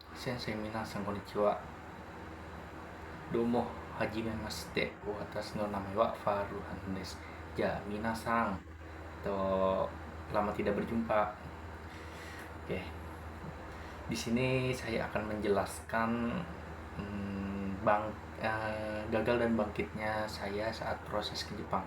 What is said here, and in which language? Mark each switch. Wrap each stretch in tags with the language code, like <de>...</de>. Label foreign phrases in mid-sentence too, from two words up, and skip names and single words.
<ja>先生皆さんこんにちは。どうもはじめまして. 私の名前はFarhanです。Ya、皆さん.</ja> <id>Lama tidak berjumpa. Oke. Di sini saya akan menjelaskan gagal dan bangkitnya saya saat proses ke Jepang.</id>